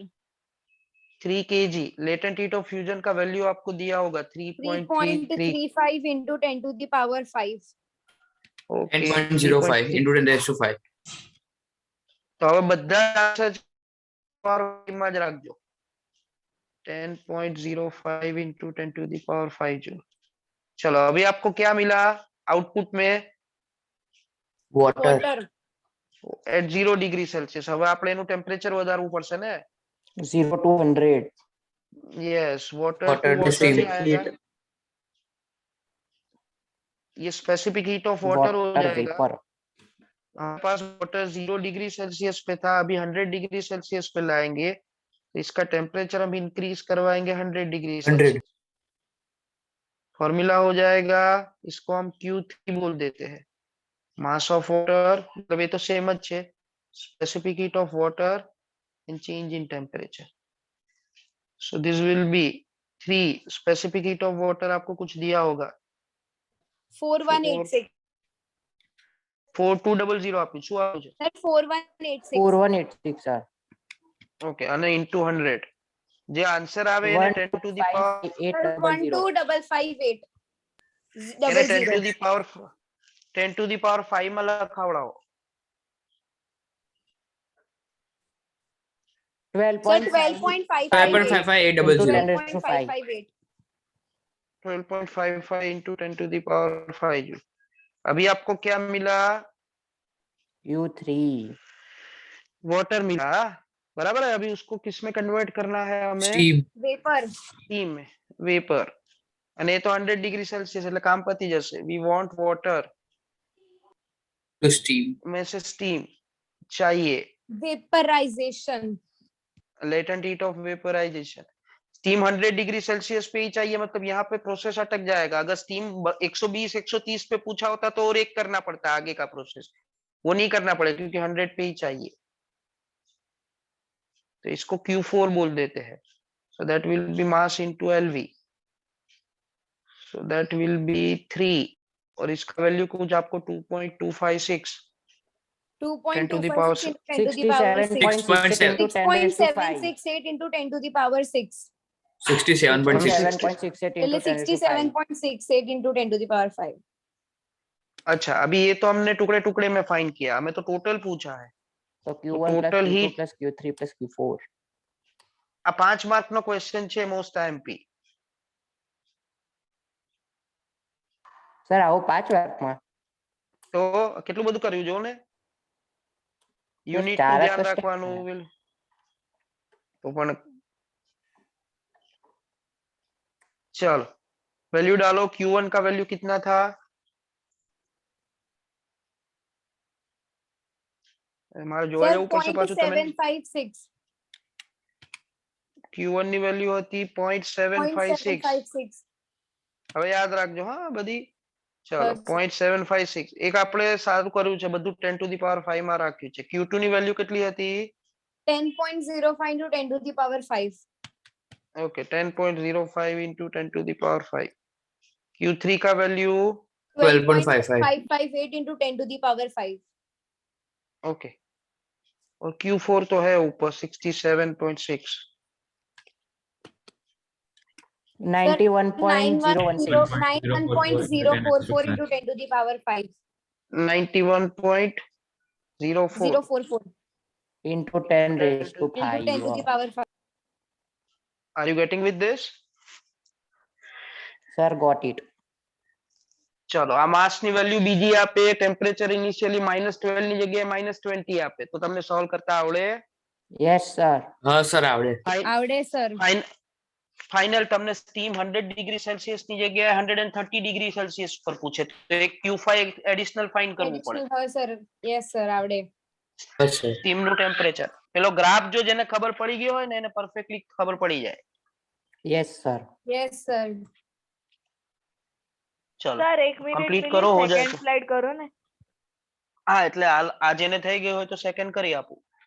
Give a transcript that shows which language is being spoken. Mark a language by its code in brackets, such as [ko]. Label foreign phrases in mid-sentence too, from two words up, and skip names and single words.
[hi] 3 kg [en] latent heat of fusion [hi] का वैल्यू आपको दिया होगा 3.33. [en] 3.35 into 10 to the power 5. ओके. 10.05 into 10 raised to 5. [gu] તો હવે બધા પાવરમાં જ રાખજો. [en] 10.05 into 10 to the power 5 जूल. [hi] चलो अभी आपको क्या मिला आउटपुट में? [en] Water. at 0 degree Celsius. [gu] હવે આપણે એનું ટેમ્પરેચર વધારવું પડશે ને? [en] 0 to 100. yes. water Water टू to steam. [hi] वाटर आएगा. [en] ये specific heat of water हो Water [hi] जाएगा. [en] vapor. [hi] हमारे पास वाटर 0 डिग्री सेल्सियस पे था. अभी 100 डिग्री सेल्सियस पे लाएंगे. इसका टेम्परेचर हम इंक्रीज करवाएंगे 100 डिग्री सेल्सियस. फॉर्मूला हो जाएगा. इसको हम Q3 बोल देते हैं. [en] mass of water [hi] मतलब ये तो सेम [gu] જ છે. [en] specific heat of water and change in temperature. So this will be 3. specific heat of water [hi] आपको कुछ दिया होगा 4186. [gu] 4200 આપ્યું. શું આવ્યું છે? [en] Sir 4186. 4186 sir. [gu] ઓકે. અને ઇન્ટુ 100 જે આન્સર આવે એને [en] 10 to the power [gu] 12558. એને [en] 10 to the power 5 [gu] માં લખાવડાવો. 12.558. [en] 12.55 into 10 to the power 5 जूल. [hi] अभी आपको क्या मिला? U3. वाटर मिला. बराबर है। अभी उसको किस में कन्वर्ट करना है हमें? [gu] સ્ટીમ [en] Vapor. [hi] સ્ટીમ में, वेपर। [gu] અને એ તો 100 ડિગ્રી સેલ્સિયસ એટલે કામ પતી જશે। [en] we want water to steam [hi] में से स्टीम चाहिए, [en] Vaporization. latent heat of vaporization. [hi] स्टीम 100 डिग्री सेल्सियस पे ही चाहिए, मतलब यहाँ पे प्रोसेस अटक जाएगा। अगर स्टीम 120 130 पे पूछा होता तो और एक करना पड़ता आगे का प्रोसेस, वो नहीं करना पड़ेगा क्योंकि 100 पे ही चाहिए। तो इसको Q4 बोल देते हैं। [en] so that will be mass into LV, so that will be 3, [hi] और इसका वैल्यू कुछ आपको 2.256 [en] 10 to the power 2.256 into 10 to the power 6. 67.68 into 10 raised to 5. 6.768 into 10 to the power 6. 67.6 67.68 into Really 10 raised to 5. 67.68 into 10 to the power 5. [hi] अच्छा, अभी ये तो हमने टुकड़े टुकड़े में फाइंड किया, हमें तो टोटल पूछा है। [en] So Q1 plus total Q2 heat- plus Q3 plus Q4. [gu] આ 5 માર્ક નો ક્વેશ્ચન છે [en] most IMP. [gu] સર આવું 5 માર્કમાં તો કેટલું બધું કર્યું જો ને, યુનિટ ચાર નું જ ધ્યાન તો step રાખવાનું છે. [hi] will [gu] તો પણ [hi] चलो वैल्यू डालो। Q1 का वैल्यू कितना था? [gu] મારે જોવા [en] Sir, [gu] જવું પડશે પાછું। તમે 0.756. Q1 ની વેલ્યુ હતી 0.756। 0.756. હવે યાદ રાખજો હા બધી। ચલો [en] Yes, sir. [gu] 0.756 એક આપણે સારું કર્યું છે, બધું [en] 10 to the power 5 [gu] માં રાખ્યું છે। Q2 ની વેલ્યુ કેટલી હતી? [en] 10.05 into 10 to the power 5. ओके 10.05 into 10 to the power 5। [hi] Q3 का वैल्यू 12.55 [en] 558 into 10 to the power 5. ओके, [hi] और Q4 तो है ऊपर 67.6। 91.016. [en] 91.044 into 10 to the power 5. 91.04। 044 Into 10 raised to into 10 to the 5. power 5. Are you getting with this? Sir, got it. [gu] ચલો આ માસ ની વેલ્યુ બીજી આપે, ટેમ્પરેચર ઇનિશિયલી -12 ની જગ્યાએ -20 આપે, તો તમને સોલ્વ કરતા આવડે? [en] Yes, sir. [gu] હા સર આવડે આવડે sir. ફાઇનલ તમને સ્ટીમ 100 ડિગ્રી સેલ્સિયસ ની જગ્યાએ 130 ડિગ્રી સેલ્સિયસ પર પૂછે તો એક Q5 એડિશનલ ફાઇન કરવું પડે। [en] Additional હા sir. Yes sir, [gu] આવડે. અચ્છા સ્ટીમ નું ટેમ્પરેચર, પેલો ગ્રાફ જો જેને ખબર પડી ગયો હોય ને એને પરફેક્ટલી ખબર પડી જાય। [en] Yes, sir. Yes sir. [gu] ચલો સર એક મિનિટ કમ્પ્લીટ પેલી કરો, [hi] हो जाए [gu] સેકન્ડ [hi] तो। [gu] સ્લાઇડ કરો ને। હા એટલે આ જેને થઈ ગયું હોય તો સેકન્ડ કરી આપું।